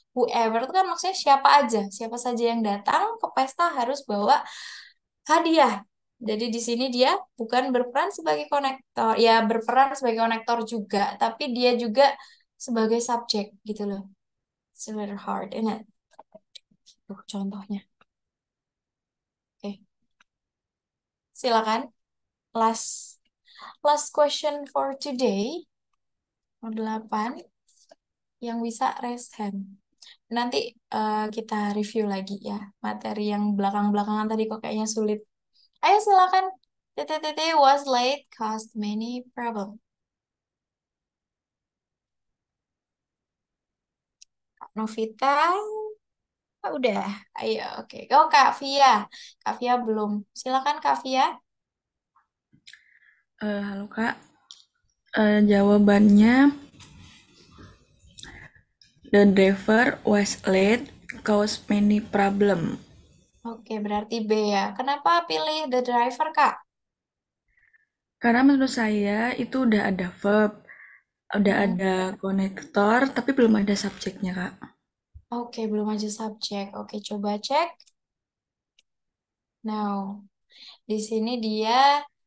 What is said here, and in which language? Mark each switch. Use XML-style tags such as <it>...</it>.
<id>Whoever itu kan maksudnya siapa aja, siapa saja yang datang ke pesta harus bawa hadiah. Jadi di sini dia bukan berperan sebagai konektor, ya berperan sebagai konektor juga, tapi dia juga sebagai subjek gitu loh.</id> <en>It's a little hard, isn't it?</en> <id>Tuh contohnya. Oke, silakan.</id> <en>Last question for today.</en> <id>Nomor 8 yang bisa</id> <en>raise hand.</en> <id>Nanti kita review lagi ya materi yang belakang-belakangan tadi kok kayaknya sulit. Ayo silakan.</id> <en>TTTT was late caused many problem.</en> <id>Kak Novita, udah. Ayo, oke. Oh, Kak Via. Kak Via belum. Silakan Kak Via. Halo Kak. Jawabannya</id> <en>the driver was late caused many problem.</en> <id>Oke, berarti B ya. Kenapa pilih</id> <en>the driver,</en> <id>Kak? Karena menurut saya itu udah ada verb, udah ada konektor, tapi belum ada subjeknya Kak. Oke, belum aja subjek. Oke, coba cek.</id> <en>Now,</en> <id>di sini dia</id>